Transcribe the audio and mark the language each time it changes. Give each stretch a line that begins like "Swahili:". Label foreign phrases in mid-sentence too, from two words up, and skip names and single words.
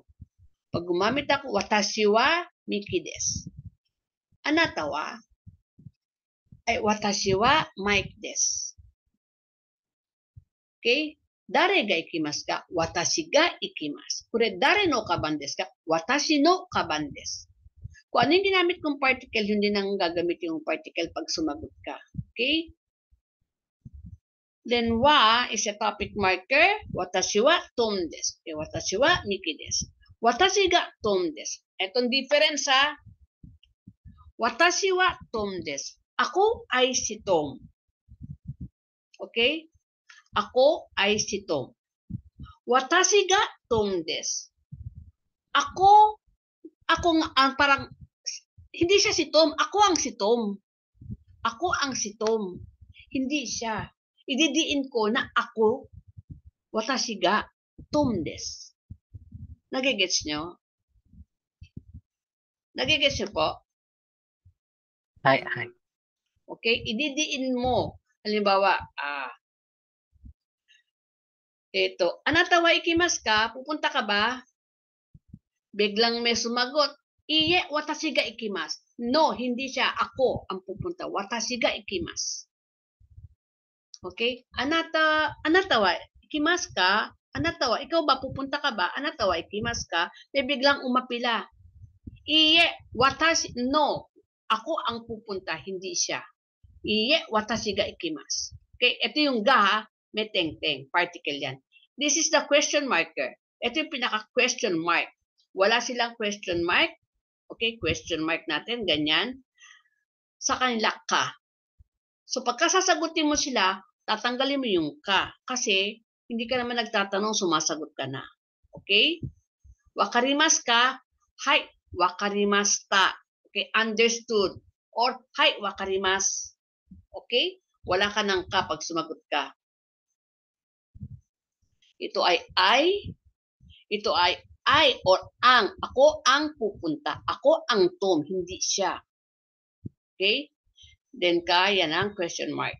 Filipino: Pag gumamit ako,
Japanese: わたしはMikiです. あなたは？ Ay、わたしはMikeです. Okay? だれがいきますか? わたしがいきます. これだれのかばんですか? わたしのかばんです.
Filipino: Kung ano yung ginamit kong particle, yun din ang gagamitin yung particle pag sumagot ka. Okay?
English: Then, wa is a topic marker.
Japanese: わたしはTomです. Okay, わたしはMikiです. わたしがTomです.
Filipino: Etong difference ha.
Japanese: わたしはTomです.
Filipino: Ako ay si Tom. Okay? Ako ay si Tom.
Japanese: わたしがTomです.
Filipino: Ako ang parang, hindi siya si Tom. Ako ang si Tom. Ako ang si Tom. Hindi siya. Ididiin ko na ako,
Japanese: わたしがTomです.
Filipino: Nagigets nyo? Nagigets nyo po? Hi. Okay? Ididiin mo. Halimbawa,
Japanese: あなたはいきますか?
Filipino: Pupunta ka ba? Biglang may sumagot.
Japanese: いいえ、わたしがいきます.
Filipino: No, hindi siya. Ako ang pupunta.
Japanese: わたしがいきます. Okay? あなたはいきますか? あなたは,
Filipino: ikaw ba? Pupunta ka ba?
Japanese: あなたはいきますか?
Filipino: May biglang umapila.
Japanese: いいえ、わたし,
Filipino: no. Ako ang pupunta, hindi siya.
Japanese: いいえ、わたしがいきます.
Filipino: Okay? Ito yung ga, ha? May teng-teng. Particle yan.
English: This is the question marker.
Filipino: Ito yung pinaka-
English: question mark.
Filipino: Wala silang
English: question mark.
Filipino: Okay,
English: question mark
Filipino: natin, ganyan. Sa kanila ka. So, pagka sasagutin mo sila, tatanggalin mo yung ka. Kasi, hindi ka naman nagtatanong, sumasagot ka na. Okay?
Japanese: わかりますか？はい、わかりました.
English: Okay, understood. Or,
Japanese: はい、わかります. Okay?
Filipino: Wala ka ng ka pag sumagot ka. Ito ay I. Ito ay I or ang. Ako ang pupunta. Ako ang Tom, hindi siya. Okay? Then yan ang
English: question mark.